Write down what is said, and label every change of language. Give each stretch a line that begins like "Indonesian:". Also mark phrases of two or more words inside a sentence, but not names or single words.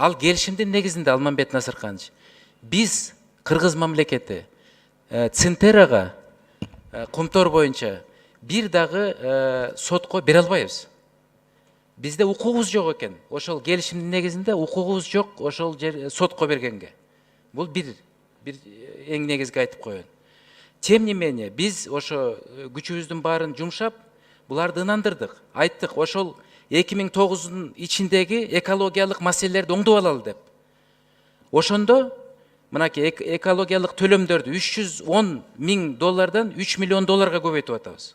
Kyrgyz: Ал келишимдин негизинде Алманбет Насырканович, биз кыргыз мамлекети Центерага кумтор боюнча бир дагы сотко бере албайбыз. Бизде укугубуз жок экен. Ошол келишимдин негизинде укугубуз жок ошол сотко бергенге. Бул бир эң негизги айтып коеюн.
Russian: Тем не менее,
Kyrgyz: биз ошо күчүбүздүн баарын жумшап, буларды ынандырдык. Айттык, ошол 2009-дун ичиндеги экологиялык маселелерди оңдоп алалы деп. Ошондо мынакей экологиялык төлөмдөрдү $310,000 $3 миллион көбөйтүп атабыз.